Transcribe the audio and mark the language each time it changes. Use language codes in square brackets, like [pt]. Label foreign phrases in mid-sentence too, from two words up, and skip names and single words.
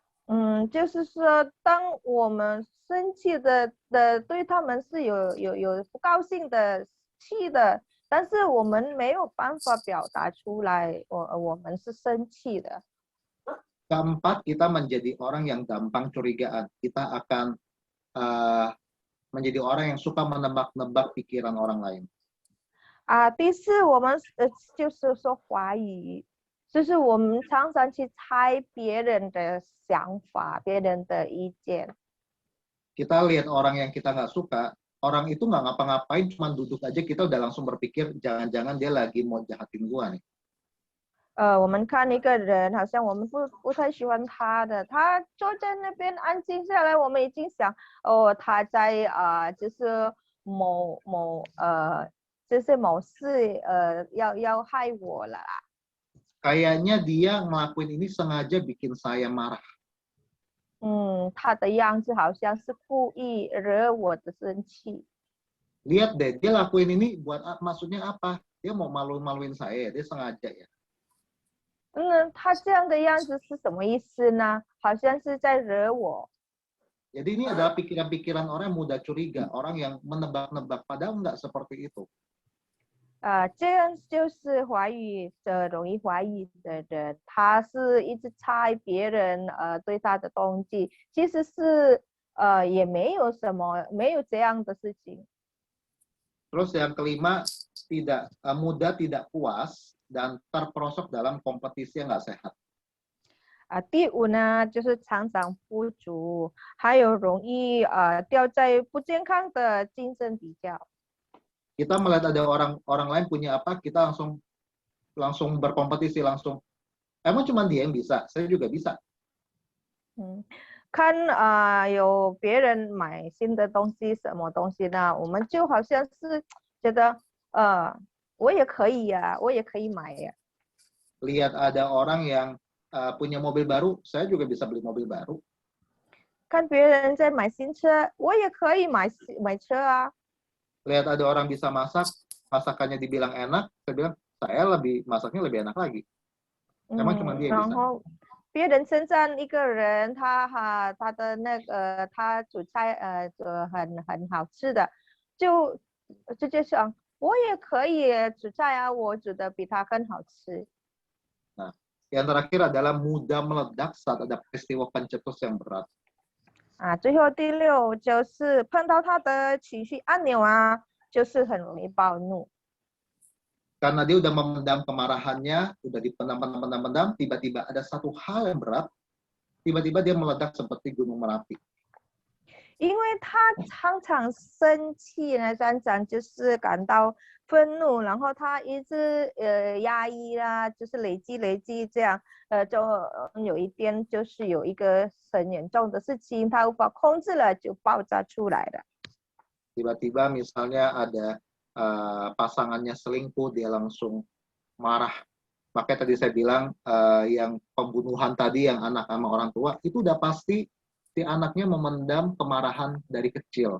[zh] 就是说，当我们生气的对他们是有不高兴的气的，但是我们没有办法表达出来，我们是生气的。 [id] Keempat, kita menjadi orang yang gampang curigaan. Kita akan menjadi orang yang suka menebak-nebak pikiran orang lain. [zh] 第四，我们就是说怀疑，就是我们常常去猜别人的想法、别人的意见。 [id] Kita lihat orang yang kita nggak suka, orang itu nggak ngapa-ngapain, cuma duduk aja kita udah langsung berpikir jangan-jangan dia lagi mau jahatin gua nih. [zh] 我们看一个人，好像我们不太喜欢他的，他坐在那边安静下来，我们已经想，他在就是就是某事要害我了啦。 [id] Kayaknya dia ngelakuin ini sengaja bikin saya marah. [zh] 他的样子好像是故意惹我的生气。 [id] Lihat deh, dia lakuin ini buat maksudnya apa? Dia mau malu-maluin saya, dia sengaja ya. [zh] 他这样的样子是什么意思呢？好像是在惹我。 [id] Jadi ini adalah pikiran-pikiran orang yang mudah curiga, orang yang menebak-nebak, padahal nggak seperti itu. [zh] 这样就是容易怀疑的人，他是一直猜别人对他的动机，其实是也没有这样的事情。 [id] Terus yang kelima, mudah tidak puas dan terperosok dalam kompetisi yang nggak sehat. [zh] 第五呢，就是常常不足，还有容易掉在不健康的竞争比较。 [id] Kita melihat ada orang lain punya apa, kita langsung berkompetisi, langsung emang cuma dia yang bisa, saya juga bisa. [zh] 看有别人买新的东西，什么东西呢？我们就好像是觉得我也可以呀，我也可以买呀。 [id] Lihat ada orang yang punya mobil baru, saya juga bisa beli mobil baru. [zh] 看别人在买新车，我也可以买车啊。 [id] Lihat ada orang bisa masak, masakannya dibilang enak, saya bilang saya masaknya lebih enak lagi. Emang cuma dia bisa. [zh] 然后别人称赞一个人，他的他煮菜很好吃的，就直接想我也可以煮菜啊，我煮的比他更好吃。 [id] Nah, yang terakhir adalah mudah meledak saat ada peristiwa pencetus yang berat. [zh] 最后第六就是碰到他的情绪按钮就是很容易暴怒。 [id] Karena dia udah memendam kemarahannya, udah dipendam, tiba-tiba ada satu hal yang berat, tiba-tiba dia meledak seperti gunung Merapi. [zh] 因为他常常生气呢，常常就是感到愤怒，然后他一直压抑啦，就是累积这样，就有一天就是有一个很严重的事情，他无法控制了，就爆炸出来了。 [id] Tiba-tiba misalnya ada pasangannya selingkuh, dia langsung marah. Makanya tadi saya bilang yang pembunuhan tadi, yang anak sama orang tua, itu udah pasti si anaknya memendam kemarahan dari kecil.